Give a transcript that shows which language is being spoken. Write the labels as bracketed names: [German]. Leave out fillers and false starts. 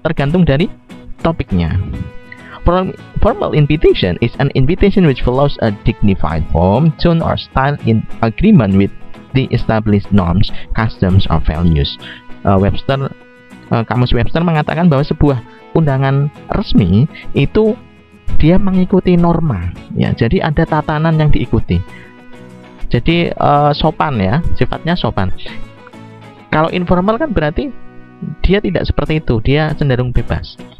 [Indonesian] Tergantung dari topiknya. [English] Formal invitation is an invitation which follows a dignified form, tone, or style in agreement with the established norms, customs, or values. [Indonesian] Kamus Webster mengatakan bahwa sebuah undangan resmi itu dia mengikuti norma, ya. Jadi ada tatanan yang diikuti. Jadi sopan ya, sifatnya sopan. Kalau informal kan berarti dia tidak seperti itu, dia cenderung bebas.